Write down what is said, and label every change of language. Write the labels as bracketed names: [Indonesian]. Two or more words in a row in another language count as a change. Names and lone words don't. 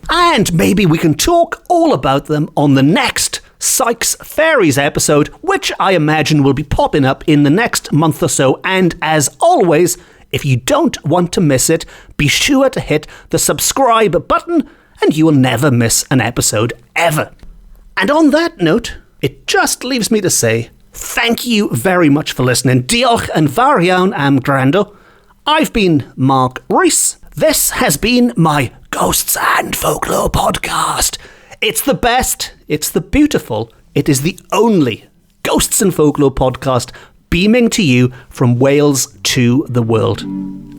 [English] And maybe we can talk all about them on the next Sykes Fairies episode, which I imagine will be popping up in the next month or so. And as always, if you don't want to miss it, be sure to hit the subscribe button and you will never miss an episode ever. And on that note, it just leaves me to say thank you very much for listening. [Welsh] Diolch yn fawr iawn am gwrando. [English] I've been Mark Rees. This has been my Ghosts and Folklore podcast. It's the best, it's the beautiful, it is the only Ghosts and Folklore podcast beaming to you from Wales to the world.